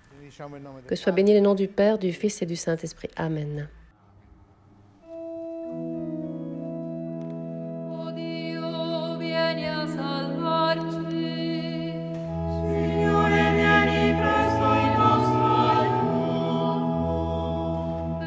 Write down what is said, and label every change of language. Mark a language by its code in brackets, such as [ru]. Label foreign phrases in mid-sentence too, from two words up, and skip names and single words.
[fr] Que soit béni le nom du Père, du Fils et du Saint-Esprit. Amen. [it] O Dio, vieni a salvarci. Signore, vieni presto in nostro aiuto.